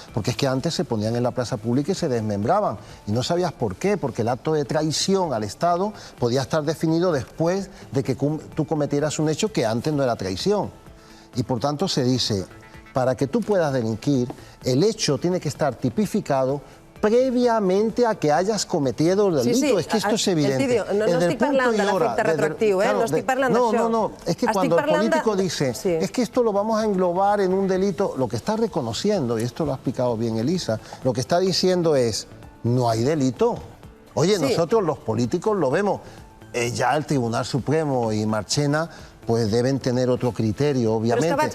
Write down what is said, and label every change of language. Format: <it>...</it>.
<es>Porque es que antes se ponían en la plaza pública y se desmembraban y no sabías por qué, porque el acto de traición al Estado podía estar definido después de que tú cometieras un hecho que antes no era traición. Y por tanto se dice, para que tú puedas delinquir, el hecho tiene que estar tipificado previamente a que hayas cometido el delito. Sí, es que esto es evidente.</es> <ca>No estic parlant de l'efecte retroactiu, no estic parlant d'això.</ca> <es>No, es que cuando el político dice, es que esto lo vamos a englobar en un delito, lo que está reconociendo, y esto lo ha explicado bien Elisa, lo que está diciendo es, no hay delito. Oye, nosotros los políticos lo vemos, ya el Tribunal Supremo y Marchena pues deben tener otro criterio, obviamente.</es>